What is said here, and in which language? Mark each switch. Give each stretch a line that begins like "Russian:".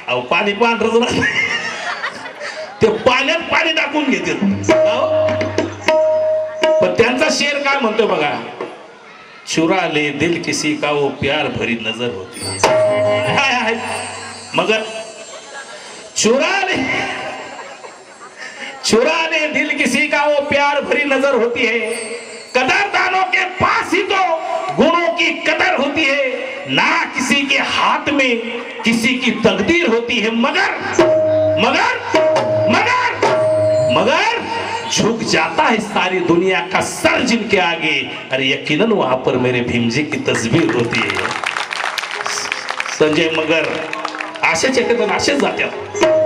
Marathi: पाणी पांढरं ते पाण्यात पाणी टाकून घेते. पण त्यांचा शेर काय म्हणतोय बघा,
Hindi: चुरा ले दिल किसी का वो प्यार भरी नजर होती है. मगर चुरा ले दिल किसी का वो प्यार भरी नजर होती है. कदरदानों के पास ही तो गुणों की कदर होती है, ना किसी के हाथ में में किसी की तकदीर होती है, मगर मगर मगर मगर झुक जाता है सारी दुनिया का सर जिनके आगे। अरे यकीनन वहां पर मेरे भीमजी की तस्वीर होती है।
Marathi: संजय मगर असेच येतात आणि असेच जातात।